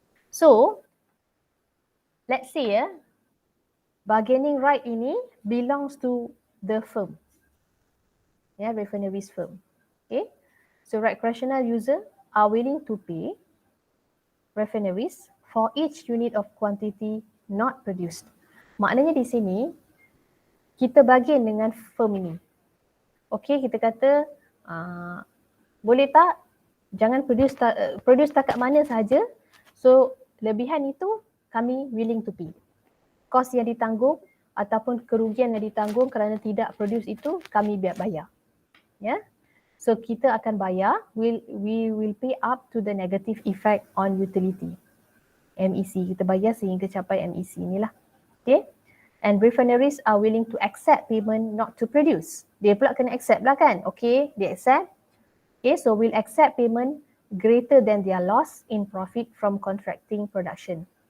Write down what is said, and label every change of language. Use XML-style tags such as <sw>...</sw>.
<en>So, let's say bargaining right ini belongs to the firm. Refineries firm. Okay. So recreational user are willing to pay refineries for each unit of quantity not produced.</en> <ms>Maknanya di sini kita bargain dengan firm ini. Okay, kita kata boleh tak jangan produce takat mana sahaja. So lebihan itu kami</ms> <en>willing to pay.</en> <ms>Kos yang ditanggung ataupun kerugian yang ditanggung kerana tidak produce itu kami biar bayar. So kita akan bayar,</ms> <en>we will pay up to the negative effect on utility.</en> <ms>MEC, kita bayar sehingga capai MEC inilah. Okay.</ms> <en>And refineries are willing to accept payment not to produce.</en> <ms>Dia pula kena accept lah kan. Okay, dia accept.</ms> <en>Okay, so we'll accept payment greater than their loss in profit from contracting production.</en>